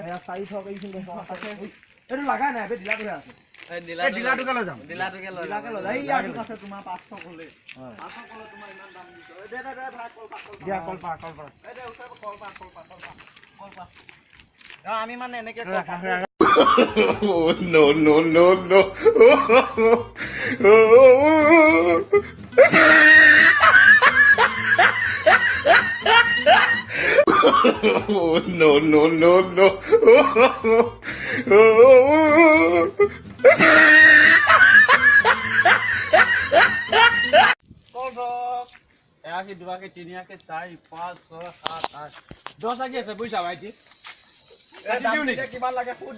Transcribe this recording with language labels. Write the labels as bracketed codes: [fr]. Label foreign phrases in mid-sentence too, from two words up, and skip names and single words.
[as] এয়া 4 ঠক এইখিনি আছে এইটো লাগা নাই বে দিলাটোহে আছে এই এই দিলাটোকে লৈ যাম দিলাটোকে লৈ এই ইয়াতে আছে তোমাৰ 500 কলে 500 কলে তোমাৰ ইমান দাম দিছো দে ভাই কল পাক দিয়া কল পা এই দে উঠাব কল পাক আমি মানে এনেকে [en] Oh, no, no, no, no. Oh, no, no, no, no. [as] এয়াকে দুৱাকে তিনিয়াকে 4 5 6 7 8 10 আকি আছে বুইছা ভাইটি কিমান লাগে খুদা